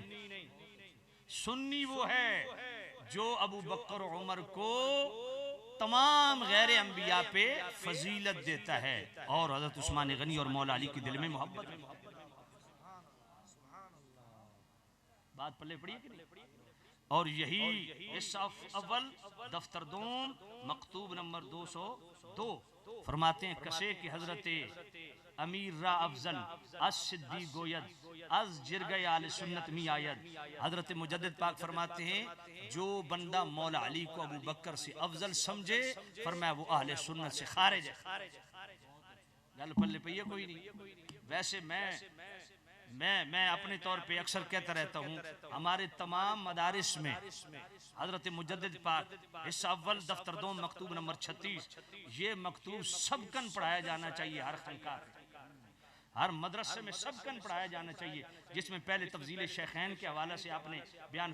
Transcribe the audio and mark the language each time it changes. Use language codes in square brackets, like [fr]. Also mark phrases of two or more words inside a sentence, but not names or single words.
[ur] سنی وہ ہے جو ابو بکر و عمر کو تمام غیر انبیاء پہ فضیلت دیتا ہے، اور حضرت عثمان غنی اور مولا علی کے دل میں محبت ہے۔ بات پلے پڑی ہے کہ نہیں؟ اور یہی حصہ اول دفتر 2 مکتوب نمبر 202 فرماتے ہیں [fa] کسے کہ حضرت امیر را افضل از صدی گوید از جرگہ آل سنت می آید۔ [ur] حضرت مجدد پاک فرماتے ہیں جو بندہ مولا علی کو ابو بکر سے افضل سمجھے فرمایا وہ اہل سنت سے خارج ہے۔ [pa] گل پلے پہ یہ کوئی نہیں۔ [ur] ویسے میں اپنے طور پہ اکثر کہتا رہتا ہوں ہمارے تمام مدارس میں حضرت مجدد پاک حصہ اول دفتر 2 مکتوب نمبر 36 یہ مکتوب سبکن پڑھایا جانا چاہیے، ہر خانقاہ ہر مدرسے میں سبکن پڑھایا جانا چاہیے، جس میں پہلے تفضیل شیخین کے حوالہ سے آپ نے بیان